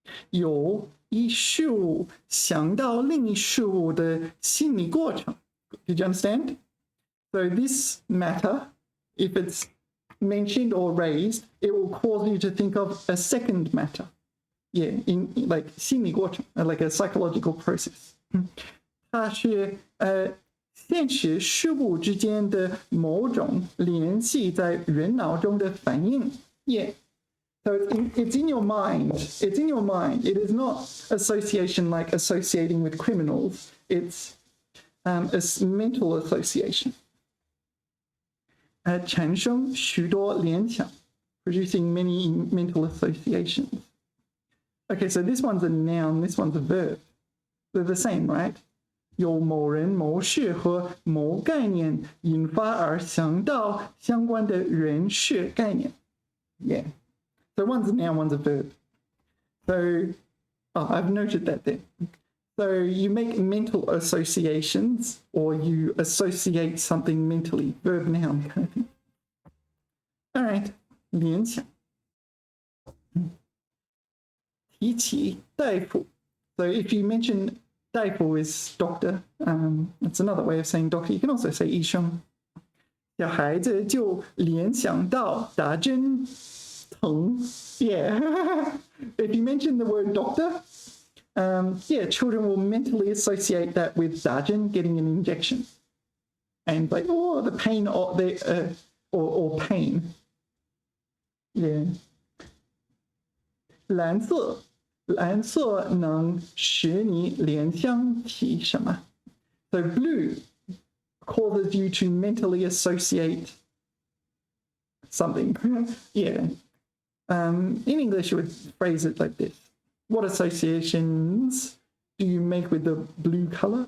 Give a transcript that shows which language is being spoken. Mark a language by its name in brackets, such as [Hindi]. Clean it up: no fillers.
[Chinese] 有一事物想到另一事物的心理过程. [English] Did you understand? So this matter, if it's mentioned or raised, it will cause you to think of a second matter. Yeah, in like 心理过程, like a psychological process. [Chinese] 它是现实事物之间的某种联系在人脑中的反应. [English] Yeah. So it's in your mind. It's in your mind. It is not association like associating with criminals. It's a mental association. [Chinese] 产生许多联想, [English] producing many mental associations. Okay, so this one's a noun, this one's a verb. They're the same, right? [Chinese] 有某人、某事和某概念引发而想到相关的人事概念. [English] Yeah. So one's a noun, one's a verb. So, I've noted that there. So you make mental associations, or you associate something mentally, verb noun kind of thing. All right, 联想。 [Chinese] 提起大夫. [English] So if you mention 大夫 is doctor, that's another way of saying doctor. You can also say 医生。 [Chinese] 小孩子就联想到打针疼。 [English] Yeah. If you mention the word doctor, yeah, children will mentally associate that with 打针, getting an injection. And like, oh, the pain or pain. Yeah. [Chinese] 蓝色能使你联想起什么? [English] So blue causes you to mentally associate something. Yeah. In English, you would phrase it like this. What associations do you make with the blue color?